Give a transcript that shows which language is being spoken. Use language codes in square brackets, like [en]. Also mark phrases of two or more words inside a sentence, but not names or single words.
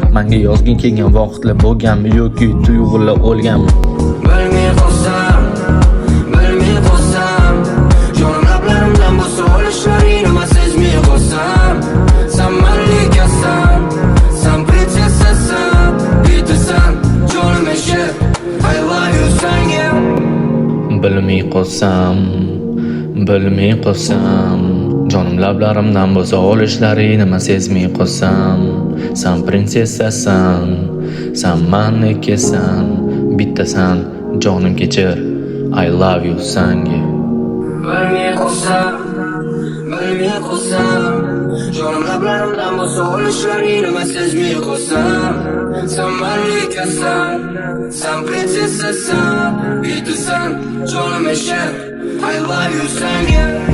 [uz] Menga yozgin kelgan vaqtlar bo'lganmi yoki tuyg'ular o'lganmi? Bilmay qolsam, bilmay qolsam, jonim lablarimdan bu savol ishlaring nima sezmay qolsam, sen mendek ekan, sen prinsessasan, bittasan, jonim eshib, [en] I love you senga. [uz] Bilmay qolsam, bilmay qolsam, jonim lablarimdan bu savol ishlaring nima sezmay qolsam, sen prinsessasan, sen mendikisan, bittasan, jonim kechir, [en] I love you senga. [uz] Bilmay qolsam, bilmay qolsam, jonim lablarimdan bu savol ishlaring nima sezmay qolsam, sen mendikasan, sen prinsessasan, bittasan, jonim eshib, [en] I love you senga.